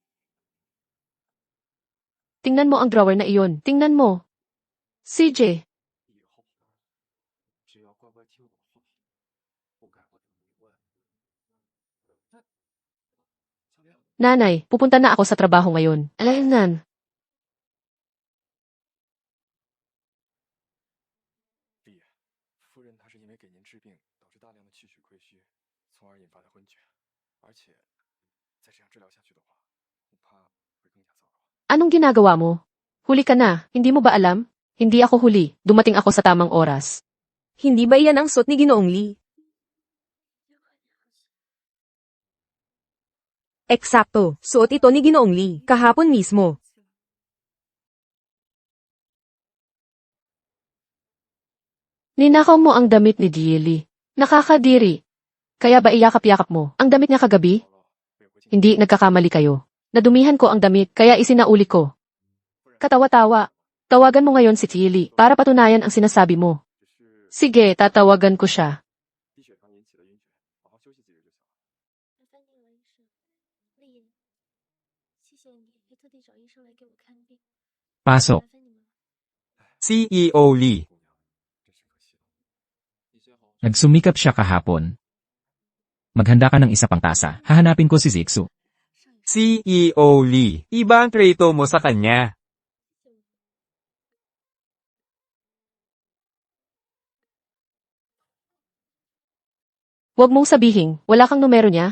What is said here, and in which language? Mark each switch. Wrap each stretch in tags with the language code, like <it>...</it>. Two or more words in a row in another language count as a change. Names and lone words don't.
<tl>Tingnan mo ang drawer na iyon. Tingnan mo. CJ, nanay, pupunta na ako sa trabaho ngayon. Alaynan.</tl> <zh>丽叶，夫人她是因为给您治病，导致大量的气血亏虚，从而引发的昏厥。而且再这样治疗下去的话，恐怕会更加糟糕。</zh> <tl>Anong ginagawa mo? Huli ka na. Hindi mo ba alam? Hindi ako huli. Dumating ako sa tamang oras. Hindi ba iyan ang suot ni Ginoong Lee? Eksakto, suot ito ni Ginoong Lee, kahapon mismo. Ninakaw mo ang damit ni Jilly. Nakakadiri. Kaya ba iyakap-yakap mo? Ang damit niya kagabi?</tl> <zh>没有回京，</zh> <tl>Hindi, nagkakamali kayo. Nadumihan ko ang damit, kaya isinauli ko. Katawa-tawa. Tawagan mo ngayon si Jilly para patunayan ang sinasabi mo.</tl> <zh>只是</zh> <tl>Sige, tatawagan ko siya.</tl> <zh>低血糖引起的晕厥，好好休息几日就行了。麻烦你了，医生。丽言，谢谢你也特地找医生来给我看病。</zh> <tl>Pasok.</tl> <zh>麻烦你们了。</zh> <tl>CEO Lee.</tl> <zh>姑娘，真是可惜了。你先好好</zh> <tl>Nagsumikap siya kahapon. Maghanda ka ng isa pang tasa. Hahanapin ko si Zixu. CEO Lee. Iba ang treto mo sa kanya. Huwag mong sabihin, wala kang numero niya?</tl>